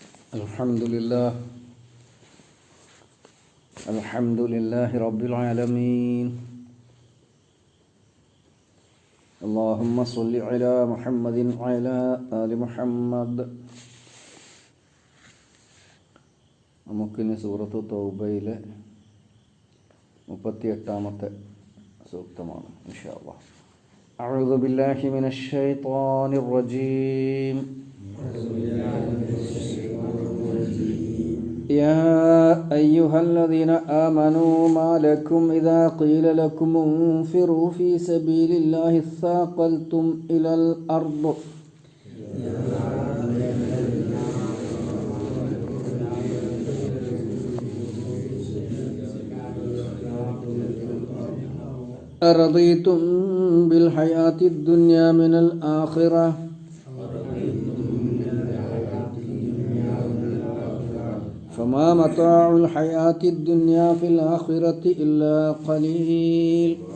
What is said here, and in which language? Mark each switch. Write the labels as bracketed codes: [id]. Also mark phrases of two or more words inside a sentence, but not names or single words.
[ar] الحمد لله رب العالمين. اللهم صل على محمد وعلى آل محمد. [ml] നമുക്കിനി സൂറത്ത് തൗബയിലെ 38-ാമത്തെ സൂക്തമാണ് [ar] إن شاء الله. أعوذ بالله من الشيطان الرجيم. يا أيها الذين آمنوا ما لكم إذا قيل لكم انفروا في سبيل الله اثاقلتم إلى الأرض أرضيتم بالحياة الدنيا من الآخرة فما متاع الحياة الدنيا في الآخرة إلا قليل.